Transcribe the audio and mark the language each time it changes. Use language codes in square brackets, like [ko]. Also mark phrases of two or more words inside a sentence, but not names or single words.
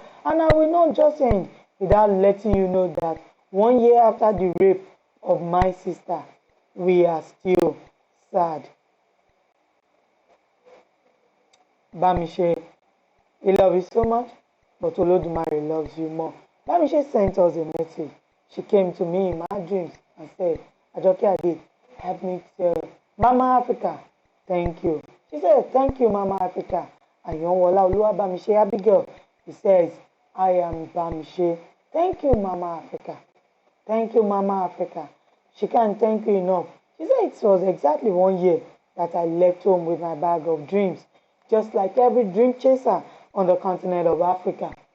[en] And I will not just end without letting you know that 1 year after the rape of my sister, we are still sad. Bamishe, we love you so much, but Olodumare loves you more. Bamishe sent us a message. She came to me in my dreams and said, Ajoke Ade, help me tell Mama Africa, thank you. She said, thank you, Mama Africa. And Yonwola Oluwa Bamishe Abigail, he says, I am Bamishe. Thank you, Mama Africa. Thank you, Mama Africa. She can't thank you enough. She said it was exactly 1 year that I left home with my bag of dreams, just like every dream chaser on the continent of Africa.